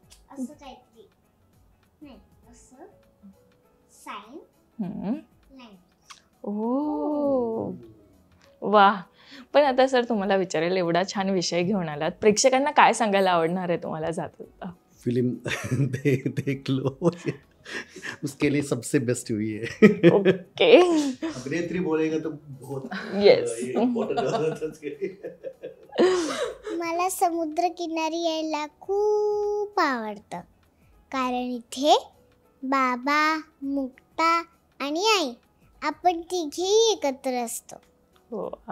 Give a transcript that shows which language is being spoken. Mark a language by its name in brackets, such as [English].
[Marathi] असं काहीतरी नाही, असं साईन हम्म. [English] Language. [Marathi] ओ वा. पण आता सर तुम्हाला विचारेल, एवढा छान विषय घेऊन आलात, प्रेक्षकांना काय सांगायला आवडणार आहे तुम्हाला जाता? [Hindi] फिल्म देख लो, उसके लिए सबसे बेस्ट हुई है. [English] Okay. [Hindi] अभिनेत्री बोलेगा तो बहुत [English] Yes. [Hindi] ये important होता है उसके लिए. [Marathi] मला समुद्रकिनारी यायला खूप आवडतं, कारण इथे बाबा, मुक्ता आणि आई आपण तिघेही एकत्र असतो. हो.